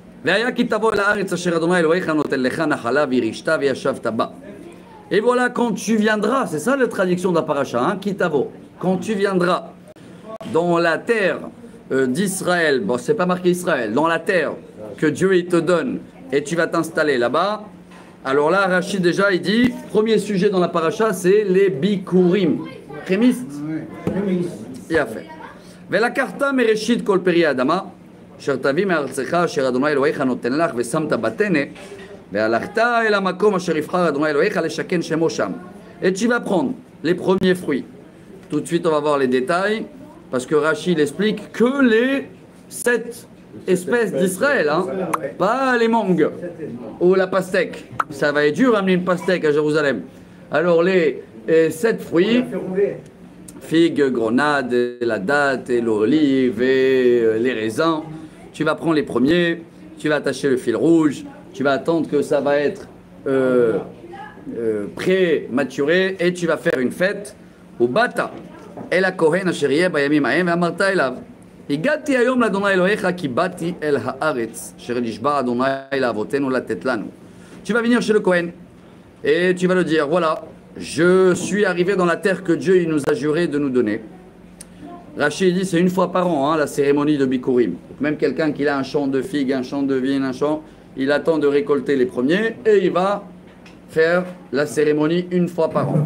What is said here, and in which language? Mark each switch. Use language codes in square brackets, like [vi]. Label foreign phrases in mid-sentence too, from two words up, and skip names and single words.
[fr] Et voilà, quand tu viendras, c'est ça la traduction de la paracha, hein, Kitavo, quand tu viendras dans la terre d'Israël, bon, c'est pas marqué Israël, dans la terre que Dieu il te donne et tu vas t'installer là-bas. Alors là, Rachid déjà, il dit, premier sujet dans la paracha, c'est les bikurim. Prémiste. Il a fait. [he] ולקחת מראשית כל פרי האדמה, אשר תביא מארצך אשר אדוני אלוהיך נותן לך ושמת בתנא, והלכת אל המקום אשר יבחר אדוני אלוהיך לשכן שמו שם. [fr] Et tu vas prendre les premiers fruits. Tout de suite, on va voir les détails, parce que Rachid explique que les 7 espèces d'Israël, hein, pas les mangues ou la pastèque. Ça va être dur d'amener une pastèque à Jérusalem. Alors les 7 fruits, figues, grenades, la date, et l'olive et les raisins, tu vas prendre les premiers, tu vas attacher le fil rouge, tu vas attendre que ça va être pré-maturé et tu vas faire une fête au Bata. [he] אל הכהן אשר יהיה בימים ההם ואמרת אליו. הגעתי היום לאדוני אלוהיך כי באתי אל הארץ אשר נשבע אדוני לאבותינו לתת לנו. [fr] Tu vas venir chez le Kohen et tu vas le dire, voilà, je suis arrivé dans la terre que Dieu il nous a juré de nous donner. Rachid dit c'est une fois par an, hein, la cérémonie de Bikurim. Même quelqu'un qui a un champ de figues, un champ de vigne, un champ, il attend de récolter les premiers et il va faire la cérémonie une fois par an.